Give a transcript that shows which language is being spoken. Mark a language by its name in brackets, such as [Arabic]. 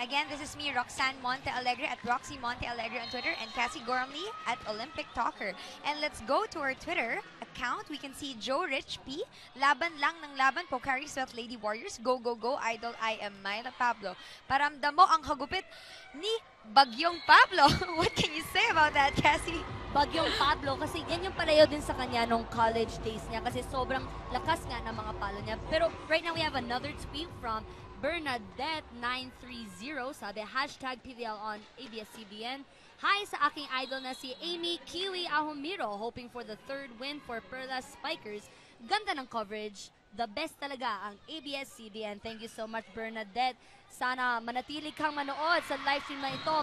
[English] Again, this is me, Roxanne Monte Alegre at Roxy Monte Alegre on Twitter, and Cassie Gormley at Olympic Talker. And let's go to our Twitter account. We can see Joe Rich P. [Filipino] Laban lang ng laban, [English] Pocari Sweat Lady Warriors. Go, go, go, idol, I am Myla Pablo. [Filipino] Paramdam mo ang hagupit ni Bagyong Pablo. [English] What can you say about that, Cassie? [Filipino] Bagyong Pablo, kasi yan yung palayo din sa kanya nung college days niya kasi sobrang lakas nga ng mga palo niya. [English] Pero right now we have another tweet from Bernadette930. Sabi, hashtag PVL on ABS-CBN. Hi [Filipino] sa aking idol na si [English] Amy Kiwi Ahumiro, hoping for the third win for Perlas Spikers. [Filipino] Ganda ng coverage. [English] The best [Filipino] talaga ang ABS-CBN. [English] Thank you so much, [Filipino] Bernadette. Sana manatili kang manood sa live stream na ito.